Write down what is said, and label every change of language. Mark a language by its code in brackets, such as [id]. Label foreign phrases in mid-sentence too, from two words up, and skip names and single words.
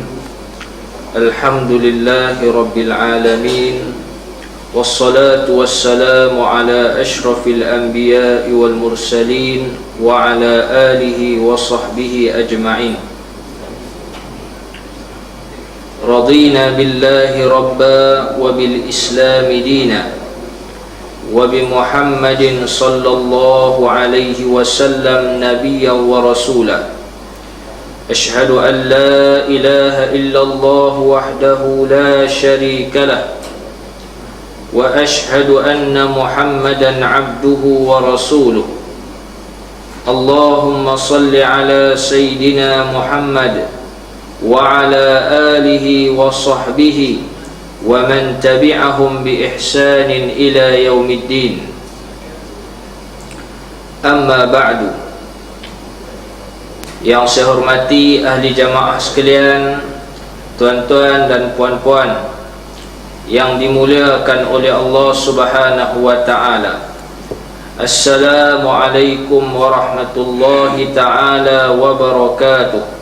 [ar] الحمد لله رب العالمين. والصلاة والسلام على أشرف الأنبياء والمرسلين وعلى آله وصحبه أجمعين. رضينا بالله ربا وبالإسلام دينا وبمحمد صلى الله عليه وسلم نبيا ورسولا. أشهد أن لا إله إلا الله وحده لا شريك له وأشهد أن محمدا عبده ورسوله. اللهم صل على سيدنا محمد وعلى آله وصحبه ومن تبعهم بإحسان إلى يوم الدين. أما بعد. [ms] Yang saya hormati ahli jamaah sekalian, tuan-tuan dan puan-puan yang dimuliakan oleh Allah [ar] سبحانه وتعالى. السلام عليكم ورحمة الله تعالى وبركاته.